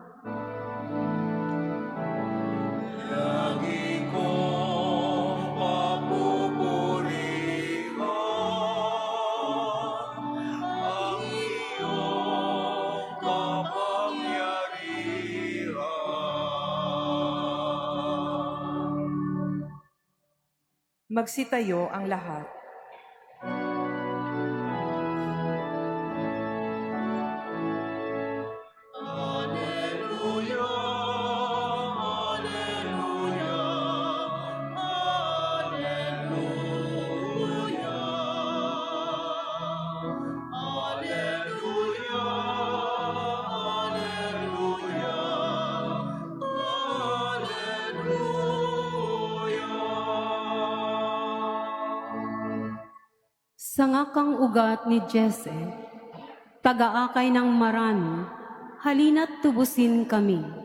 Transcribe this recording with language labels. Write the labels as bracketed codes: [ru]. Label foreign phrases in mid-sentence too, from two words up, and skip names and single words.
[tl] Lagi kong papupurihan ang iyong kapangyarihan. Magsitayo ang lahat. [la] Alleluia, alleluia, alleluia. Alleluia, alleluia, alleluia. [tl] Sangakang ugat ni Jesse, taga-akay ng marami, halina't tubusin kami.